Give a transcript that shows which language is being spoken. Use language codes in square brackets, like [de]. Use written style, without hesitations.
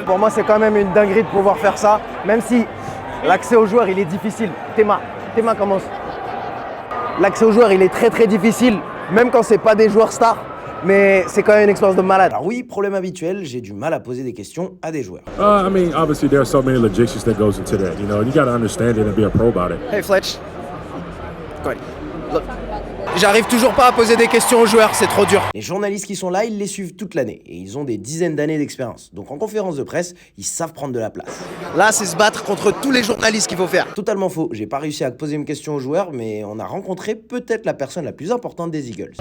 [fr] Pour moi c'est quand même une dinguerie de pouvoir faire ça, même si l'accès aux joueurs il est difficile. Théma commence. L'accès aux joueurs il est très difficile, même quand c'est pas des joueurs stars. Mais c'est quand même une expérience de malade. Alors oui, problème habituel, j'ai du mal à poser des questions à des joueurs. [en] I mean, obviously there are so many logistics that goes into that, you know, and you got to understand it and be a pro about it. [fr] Hey Fletch. Quoi? J'arrive toujours pas à poser des questions aux joueurs, c'est trop dur. Les journalistes qui sont là, ils les suivent toute l'année et ils ont des dizaines d'années d'expérience. Donc en conférence de presse, ils savent prendre de la place. Là, c'est se battre contre tous les journalistes qu'il faut faire. Totalement faux, j'ai pas réussi à poser une question aux joueurs, mais on a rencontré peut-être la personne la plus importante des Eagles.